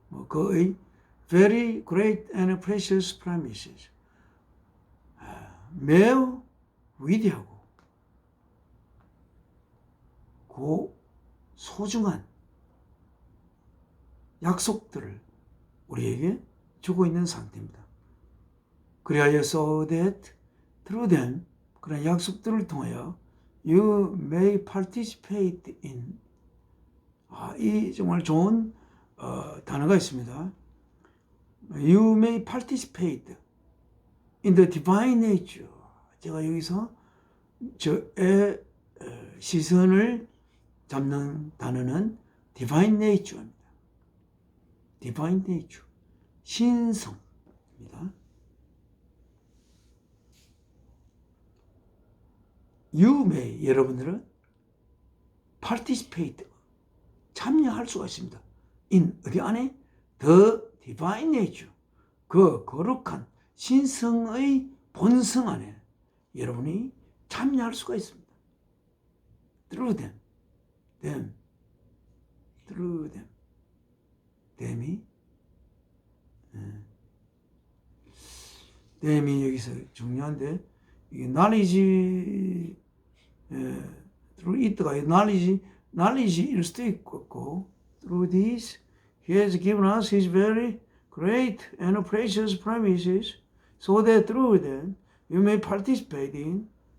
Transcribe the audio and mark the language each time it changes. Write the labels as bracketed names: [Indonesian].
[Korean] 그의 [English] very great and precious promises, [Korean] 매우 위대하고 소중한 약속들을 우리에게 주고 있는 상태입니다. 그리하여 [English] so that through them, [Korean] 그런 약속들을 통하여 [English] you may participate in, [Korean] 이 정말 좋은 단어가 있습니다. [English] You may participate in the divine nature. [Korean] 제가 여기서 저의 시선을 잡는 단어는 divine nature입니다. divine nature, 신성입니다. [English] You may, [Korean] 여러분들은 [English] participate, [Korean] 참여할 수가 있습니다. in, 어디 안에? [English] The divine nature, [Korean] 그 거룩한 신성의 본성 안에 여러분이 참여할 수가 있습니다. [English] Through them, through them, them이 [Korean] 여기서 중요한데, 이 [English] knowledge, through it가 knowledge일 수도 있고, through this He has given us His very great and precious promises, so that through them you may participate in